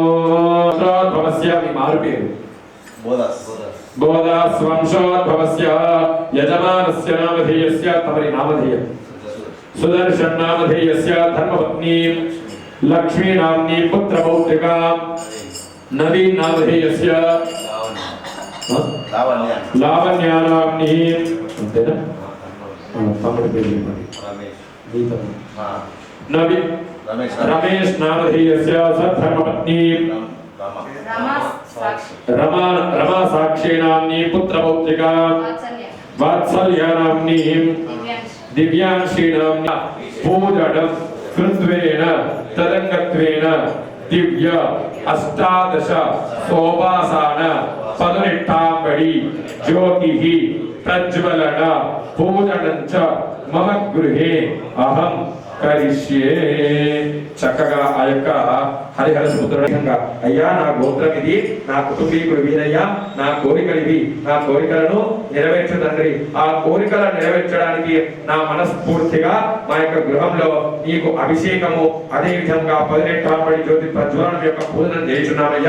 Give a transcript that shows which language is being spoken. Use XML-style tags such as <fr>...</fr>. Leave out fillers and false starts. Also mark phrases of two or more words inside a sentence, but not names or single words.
<sa>భవస్య</sa> <te>మీ మారు పేరు</te> <sa>బోధాస్వంశోద్భవస్య యజమానస్య నామధేయస్య తమరి నామధేయం సుదర్శన్ నామధేయస్య ధర్మపత్నీ లక్ష్మీ నామ్ని పుత్రపౌత్రికాం నవీన్ నామధేయస్య లావణ్య నామ్ని.</sa> <te>అంతేనా? తమ్ముడి పేరు నవీన్ రమేష్</te> <sa>నామధేయస్య ధర్మపత్నీ</sa> <te>रमा</te> <sa>साक्षी नाम्नी पुत्रपौत्रिका वात्सल्य नाम्नी दिव्यांशी नाम्नी पूजनं कृत्वेन तदंगत्वेन दिव्य अष्टादश सोपासन पदनिष्ठांबडी ज्योतिः प्रज्वलन पूजनं च मम गृहे अहं కరిష్యే.</sa> <te>చక్కగా ఆ యొక్క హరిహర సముద్రంగా అయ్యా నా గోత్రం ఇది, నా కుటుంబీకుడు వీరయ్యా, నా కోరికలు ఇవి, నా కోరికలను నెరవేర్చు తండ్రి. ఆ కోరికలను నెరవేర్చడానికి నా మనస్ఫూర్తిగా మా యొక్క గృహంలో నీకు అభిషేకము అదే విధంగా 18 జ్యోతి ప్రజ్వలనం యొక్క పూజనం చేస్తున్నామయ్యా.</te>